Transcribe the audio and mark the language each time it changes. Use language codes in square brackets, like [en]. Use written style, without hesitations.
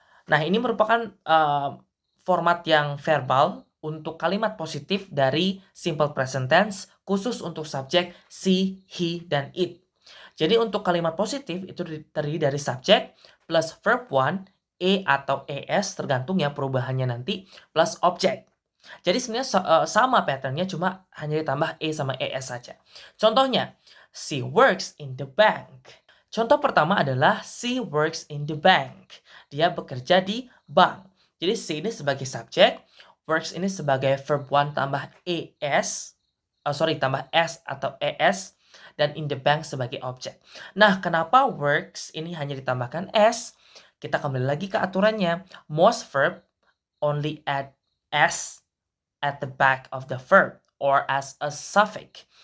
[id] Nah, ini merupakan format yang verbal untuk kalimat positif dari simple present tense khusus untuk subjek she, he, dan it. Jadi untuk kalimat positif itu terdiri dari subjek plus verb 1, atau es tergantung ya perubahannya nanti, plus objek. Jadi sebenarnya sama patternnya, cuma hanya ditambah sama es saja. Contohnya, [en] she works in the bank. [id] Contoh pertama adalah [en] she works in the bank. [id] Dia bekerja di bank. Jadi she ini sebagai subjek, works ini sebagai verb 1 tambah tambah s atau es, dan in the bank sebagai objek. Nah, kenapa works ini hanya ditambahkan s? Kita kembali lagi ke aturannya. [en] Most verb only add s at the back of the verb or as a suffix.